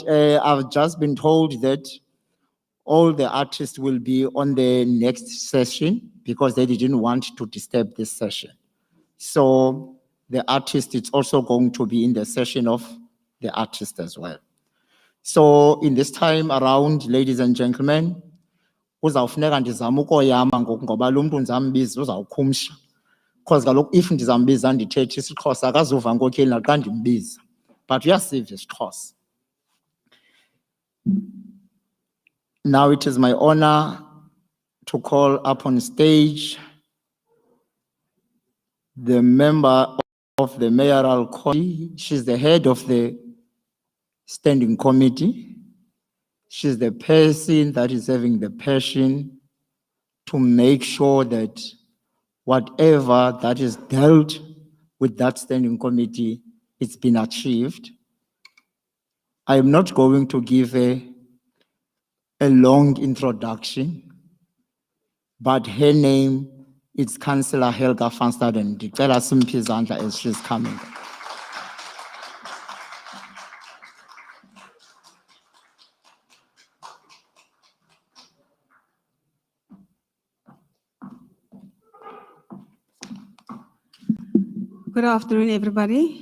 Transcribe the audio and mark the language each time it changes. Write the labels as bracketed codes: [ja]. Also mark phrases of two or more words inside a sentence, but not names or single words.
[en] I've just been told that all the artists will be on the next session because they didn't want to disturb this session. So the artist is also going to be in the session of the artist as well. So in this time around, ladies and gentlemen, [xh] uzawufuneka ndizama ukoyama ngoku ngoba lo mntu ndizambiza uzawukhumsha. Because kaloku if ndizambiza ndithethe isiXhosa akazuva nkokheli naxa ndimbiza. But uyasiva isiXhosa. [en] Now it is my honor to call up on stage the member of the mayoral committee. She's the head of the standing committee. She's the person that is having the passion to make sure that whatever that is dealt with that standing committee, it's been achieved. I am not going to give a long introduction, but her name is Councillor Helga van Staden. [xh] Gqeberha simphi izandla [en] as she's coming. Good afternoon, everybody.